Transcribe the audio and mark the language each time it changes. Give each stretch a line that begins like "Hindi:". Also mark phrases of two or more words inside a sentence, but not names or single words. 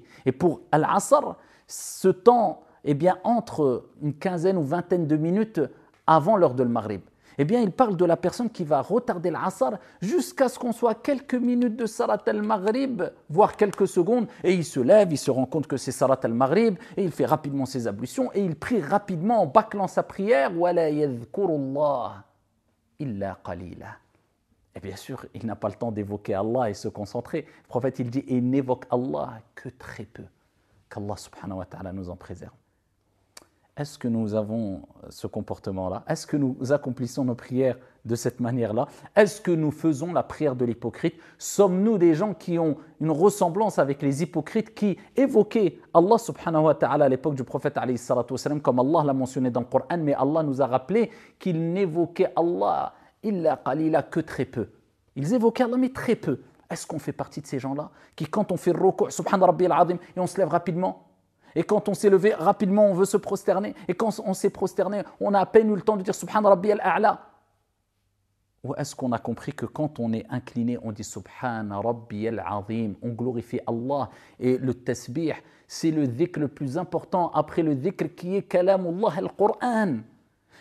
French: Et pour al-Asr, ce temps, eh bien, entre une quinzaine ou vingtaine de minutes avant l'heure de l'Maghrib. Eh bien, il parle de la personne qui va retarder l'Asr jusqu'à ce qu'on soit à quelques minutes de
Arabic: صلاة المغرب,
French: voire quelques secondes, et il se lève, il se rend compte que c'est
Arabic: صلاة المغرب,
French: et il fait rapidement ses ablutions, et il prie rapidement en bâclant sa prière, «
Arabic: ولا يذكرون الله إلا قليلا
French: » Et bien sûr, il n'a pas le temps d'évoquer Allah et se concentrer. Le prophète, il dit, et n'évoque Allah que très peu. Qu'Allah
Arabic: سبحانه وتعالى
French: nous en préserve. Est-ce que nous avons ce comportement-là? Est-ce que nous accomplissons nos prières de cette manière-là? Est-ce que nous faisons la prière de l'hypocrite? Sommes-nous des gens qui ont une ressemblance avec les hypocrites qui évoquaient Allah
Arabic: سبحانه وتعالى
French: à l'époque du prophète
Arabic: عليه الصلاة والسلام,
French: comme Allah l'a mentionné dans le Coran, mais Allah nous a rappelé qu'ils n'évoquaient Allah
Arabic: إلا قليلا
French: que très peu. Ils évoquaient Allah mais très peu. Est-ce qu'on fait partie de ces gens-là qui, quand on fait le ruku',
Arabic: سبحان ربي العظيم,
French: et on se lève rapidement? Et quand on s'est levé rapidement, on veut se prosterner. Et quand on s'est prosterné, on a à peine eu le temps de dire
Arabic: سبحان ربي الأعلى.
French: Ou est-ce qu'on a compris que quand on est incliné, on dit
Arabic: سبحان ربي العظيم,
French: on glorifie Allah. Et le tasbih, c'est le dhikr le plus important après le dhikr qui est
Arabic: كلام الله القرآن.